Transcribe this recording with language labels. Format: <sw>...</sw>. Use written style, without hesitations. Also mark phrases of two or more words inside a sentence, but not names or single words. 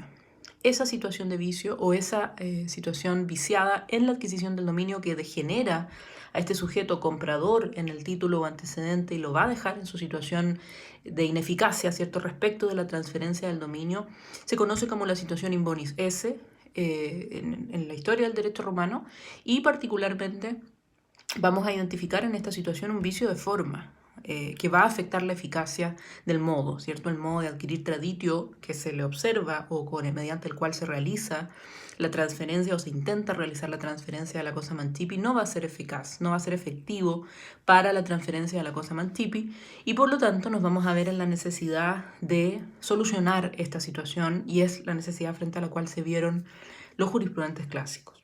<es>Esa situación de vicio o esa situación viciada en la adquisición del dominio que degenera a este sujeto comprador en el título o antecedente y lo va a dejar en su situación de ineficacia, ¿cierto?, respecto de la transferencia del dominio, se conoce como la situación</es> <la>in bonis esse</la> <es>en la historia del derecho romano y particularmente vamos a identificar en esta situación un vicio de forma que va a afectar la eficacia del modo, ¿cierto? El modo de adquirir traditio que se le observa o mediante el cual se realiza la transferencia o se intenta realizar la transferencia de la cosa mantipi no va a ser eficaz, no va a ser efectivo para la transferencia de la cosa mantipi y por lo tanto nos vamos a ver en la necesidad de solucionar esta situación y es la necesidad frente a la cual se vieron los jurisprudentes clásicos.</es>